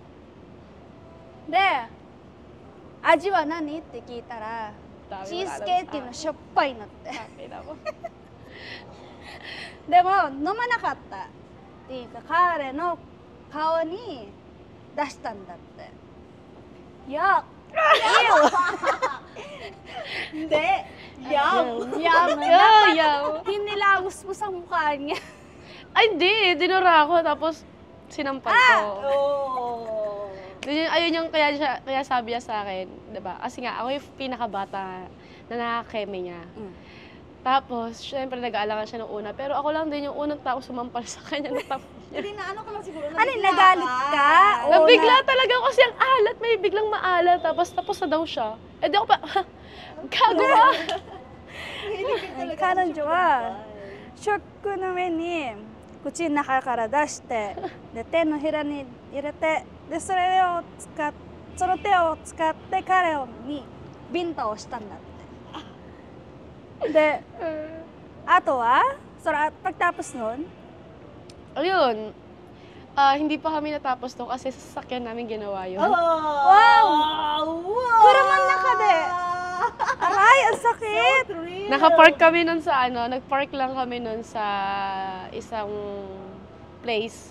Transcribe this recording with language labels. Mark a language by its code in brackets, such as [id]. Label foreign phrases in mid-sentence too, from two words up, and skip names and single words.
[ja] で味は何って聞いたらチーズケーキのしょっぱいのってでも飲まなかったっていうか彼の顔に出したんだって。Ya, [tl] Hindi. Yum. Hinilagos mo sa mukha niya. Ay, hindi. Dinura ako, tapos sinampal ko. Oh. Ayun yung kaya sabi niya sa akin, diba? Kasi nga, ako yung pinakabata na nakakeme niya. Tapos, syempre nag-aalangan siya nung una. Pero ako lang din yung unang tao sumampal sa kanya na tapos niya. Hindi na ano ka lang siguro. Ano, nagalit ka? O Nabigla talaga ako kasi ang alat, may biglang maalat. Tapos na daw siya. Eh di ako pa, gago ka! [ja] 彼女はショックの上に口の中から出してで手のひらに入れてでその手を使って彼にビンタをしたんだってであとはそれ [tl] pagtapos nun Ayun, hindi pa kami natapos to kasi sa sasakyan namin ginawa yun. Wow! Kuraman na ka de! Aray, ang sakit! Nakapark kami nun sa nagpark lang kami nun sa isang place.